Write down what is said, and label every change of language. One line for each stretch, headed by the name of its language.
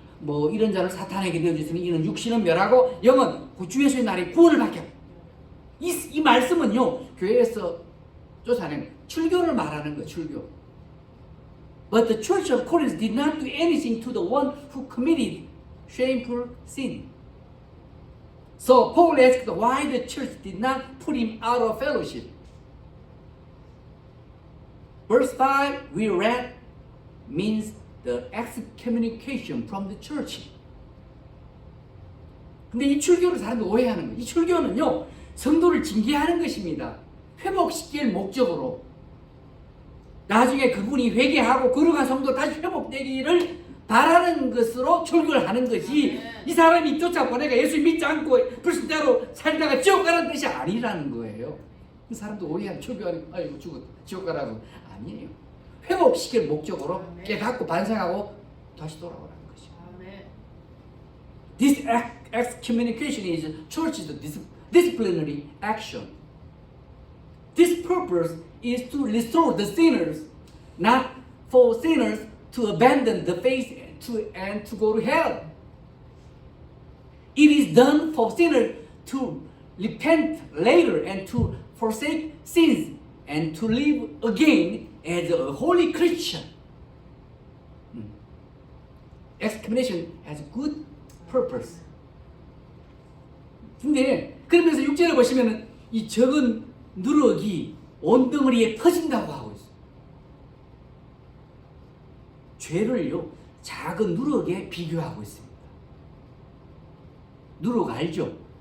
Korean: 뭐 이런 자를 사탄에게 내어주시니 이는 육신은 멸하고 영은 주 예수의 날에 구원을 받게 합니다. 이 말씀은요, 교회에서 쫓아낸 출교를 말하는 거예요. 출교.
English: But the church of Corinth did not do anything to the one who committed shameful sin. So Paul asked why the church did not put him out of fellowship. Verse 5 we read means the excommunication from the church.
Korean: 근데 이 출교를 사람들이 오해하는 거예요. 이 출교는요, 성도를 징계하는 것입니다. 회복시킬 목적으로. 나중에 그분이 회개하고 거룩한 성도 다시 회복되기를 바라는 것으로 출교를 하는 것이, 이 사람이 쫓아보내가 예수 믿지 않고 불신자로 살다가 지옥 가라는 뜻이 아니라는 거예요. 그 사람도 오해하는 출교하는, 아이고 죽어 지옥 가라고. 아니에요. 회복시킬 목적으로 깨닫고 반성하고 다시 돌아오라는 것이죠.
English: This excommunication is church's disciplinary action. This purpose is to restore the sinners, not for sinners to abandon the faith and to go to hell. It is done for sinners to repent later and to forsake sins and to live again as a holy Christian. Excommunication has good purpose.
Korean: 근데 그러면서 6절에 보시면은 이 적은 누룩이 온덩어리에 퍼진다고 하고 있어요. 죄를요, 작은 누룩에 비교하고 있습니다. 누룩 알죠?